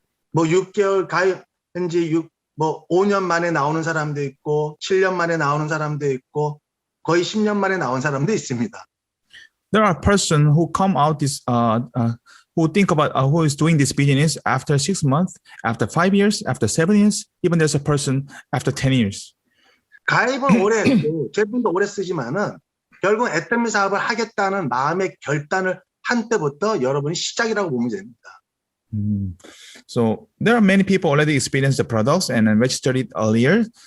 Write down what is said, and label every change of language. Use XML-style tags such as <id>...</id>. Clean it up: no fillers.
<ko>뭐 6개월 가입한지 5년 만에 나오는 사람도 있고 7년 만에 나오는 사람도 있고 거의 10년 만에 나온 사람도 있습니다.</ko> <en>There are persons who come out this who think about who is doing this business after 6 months, after 5 years, after 7 years. Even there's a person after 10 years.</en> <ko>가입은 오래 했고 제품도 오래 쓰지만은 결국 애터미 사업을 하겠다는 마음의 결단을 한 때부터 여러분이 시작이라고 보면 됩니다.</ko> <en>So there are many people already experienced the products and registered it earlier.</en>